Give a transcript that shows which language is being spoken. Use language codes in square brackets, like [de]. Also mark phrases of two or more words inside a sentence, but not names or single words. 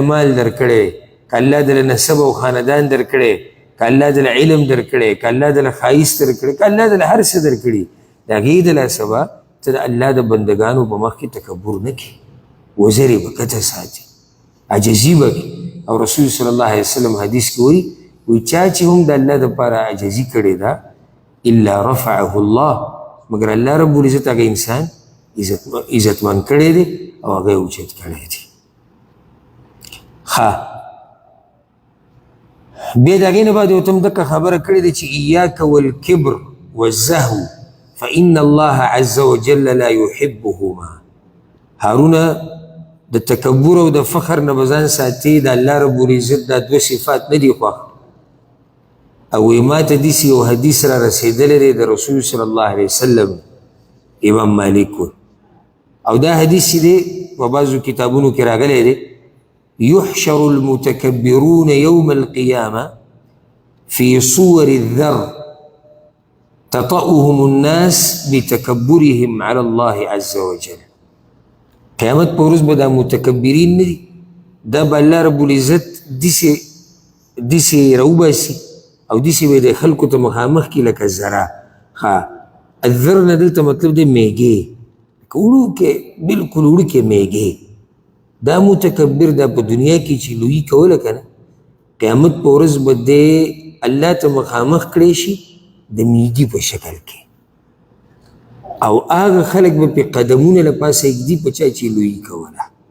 [ps] مال در کړی که الله دله نسب او خاندان در کړی که الله دله علم در کړی که الله دله ښایست در کړی که الله دله هر څه در کړي د هغې د لاسه به ته د الله د بندګانو په مخ کې تکبر نه کوې وزرې به کته ساتي عجزي به کوي او رسول [ar] صلی الله علیه وسلم [ps] حدیث کې وایي وی چا چې هم د الله دپاره عجزي کړې ده [ar] الا رفعه الله [ps] مگر الله [ar] رب العزت [ps] هغه انسان عزتمن کړی دی او هغه یې اوچت کړی دی ښه بیا د هغې نه بعد یو ته هم دقه خبره کړې ده چې [ar] ایاک والکبر والزهو فإن الله عز وجل لا يحبهما [ps] هارونه د تکبر او د فخر نه به ځان ساتي د الله [ar] رب العزت [ps] دا دوه صفات نه دي خوښ او ما ته داسې یو حدیث را رسېدلی دی د رسول [ar] صلی الله علیه وسلم [ps] امام مالک و او دا حدیث چې دی په بعضو کتابونو کې راغلی دی [ar] يحشر المتكبرون يوم القيامة في صور الذر تطأهم الناس بتكبرهم على الله عز وجل [ps] قیامت په ورځ به دا متکبرین نه دي دا به الله [ar] رب العزت [ps] داسې راوباسي او داسې به د خلکو ته مخامخ کړي لکه ذره الذر نه دلته مطلب دی میږې وړوکې بلکل وړوکې میږې دا متکبر دا په دنیا کې چې لویي کوله که نه قیامت په ورځ به دی الله ته مخامخ کړی شي د میږي په شکل کې او هغه خلک به پې قدمونه له پاسه ږدي په چا چې لویي کوله.